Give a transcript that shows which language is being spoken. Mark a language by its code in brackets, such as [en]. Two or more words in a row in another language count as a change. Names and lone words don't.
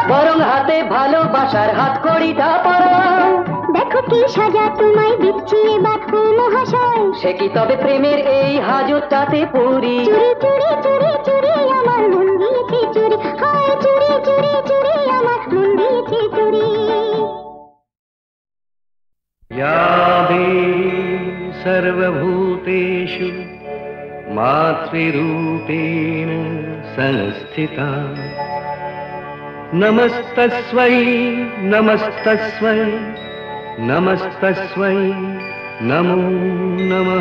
[bn] বরং হাতে ভালোবাসার হাত কড়িটা পরাও। দেখো কি সাজা তোমায় দিচ্ছি এবার ও মহাশয়। সে কি তবে প্রেমের এই হাজতটাতে পড়ি? চুরি চুরি চুরি চুরি আমার মন দিয়েছে চুরি, হায় চুরি চুরি চুরি আমার মন দিয়েছে চুরি। [sa] या देवी सर्वभूतेषु मातृरूपेण संस्थिता, नमस्तस्मै नमस्तस्मै नमस्तस्मै नमो नमः।